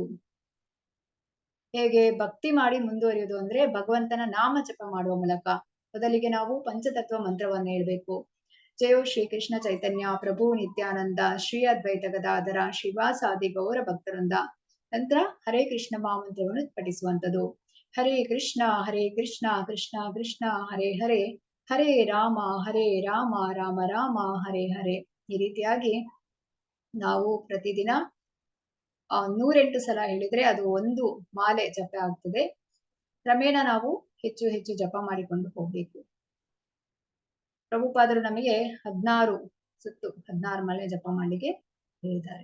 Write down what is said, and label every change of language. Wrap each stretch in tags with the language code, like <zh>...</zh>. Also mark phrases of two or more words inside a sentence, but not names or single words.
<kn>ಹೇಗೆ ಭಕ್ತಿ ಮಾಡಿ ಮುಂದುವರಿಯುವುದು ಅಂದ್ರೆ ಭಗವಂತನ ನಾಮ ಜಪ ಮಾಡುವ ಮೂಲಕ. ಮೊದಲಿಗೆ ನಾವು ಪಂಚತತ್ವ ಮಂತ್ರವನ್ನು ಹೇಳ್ಬೇಕು. ಜಯೋ ಶ್ರೀ ಕೃಷ್ಣ ಚೈತನ್ಯ ಪ್ರಭು ನಿತ್ಯಾನಂದ ಶ್ರೀ ಅದ್ವೈತ ಗದಾಧರ ಶಿವಾಸಾದಿ ಗೌರ ಭಕ್ತರಿಂದ. ನಂತರ ಹರೇ ಕೃಷ್ಣ ಮಹಾಮಂತ್ರವನ್ನು ಪಠಿಸುವಂಥದ್ದು. ಹರೇ ಕೃಷ್ಣ ಕೃಷ್ಣ ಕೃಷ್ಣ ಹರೇ ಹರೇ, ಹರೇ ರಾಮ ರಾಮ ರಾಮ ಹರೇ ಹರೇ. ಈ ರೀತಿಯಾಗಿ ನಾವು ಪ್ರತಿದಿನ 108 ಸಲ ಹೇಳಿದ್ರೆ ಅದು ಒಂದು ಮಾಲೆ ಜಪ ಆಗ್ತದೆ. ಕ್ರಮೇಣ ನಾವು ಹೆಚ್ಚು ಹೆಚ್ಚು ಜಪ ಮಾಡಿಕೊಂಡು ಹೋಗ್ಬೇಕು. ಪ್ರಭುಪಾದರು ನಮಗೆ 16 ಮಾಲೆ ಜಪ ಮಾಡಲಿಕ್ಕೆ ಹೇಳಿದ್ದಾರೆ.</kn>